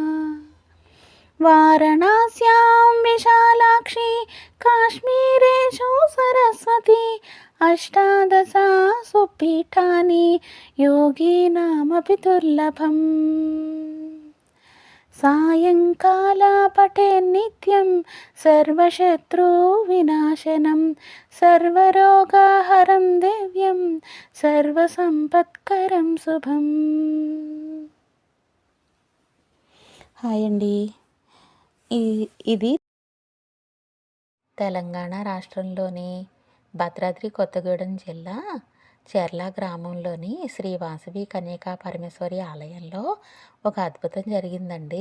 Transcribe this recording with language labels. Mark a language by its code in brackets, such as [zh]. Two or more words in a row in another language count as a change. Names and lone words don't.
[sa] वाराणस्यां विशालाक्षी काश्मीरेषु सरस्वती अष्टादशा सुपीठानि योगिनामपि दुर्लभम् सायंकालपटे नित्यं सर्वशत्रुविनाशनं सर्वरोगहरं दिव्यं सर्वसंपत्करं शुभं। [te] హాయ్ అండి, ఇది తెలంగాణ రాష్ట్రంలోని భద్రాద్రి కొత్తగూడెం జిల్లా చెర్ల గ్రామంలోని శ్రీ వాసవి కన్యకా పరమేశ్వరి ఆలయంలో ఒక అద్భుతం జరిగిందండి.